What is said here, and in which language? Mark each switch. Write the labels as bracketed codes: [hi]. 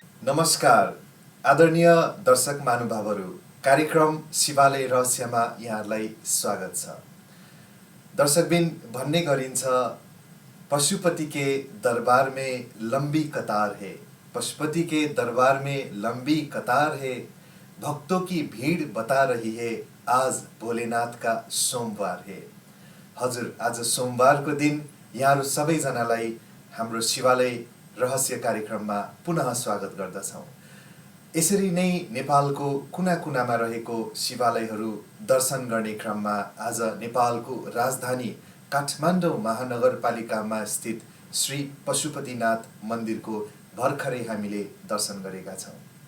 [ne] नमस्कार आदरणीय दर्शक महानुभावहरू, कार्यक्रम शिवालय रहस्यमा यहाँहरूलाई स्वागत छ। दर्शकबिन भन्ने गरिन्छ [hi] पशुपति के दरबार में लंबी कतार है, पशुपति के दरबार में लंबी कतार है, भक्तों की भीड़ बता रही है आज भोलेनाथ का सोमवार है। [ne] हजुर, आज सोमवारको दिन यहाँहरू सबैजनालाई हाम्रो शिवालय रहस्य कार्यक्रममा पुनः स्वागत गर्दछौँ। यसरी नै नेपालको कुना कुनामा रहेको शिवालयहरू दर्शन गर्ने क्रममा आज नेपालको राजधानी काठमाडौँ महानगरपालिकामा स्थित श्री पशुपतिनाथ मन्दिरको भर्खरै हामीले दर्शन गरेका छौँ।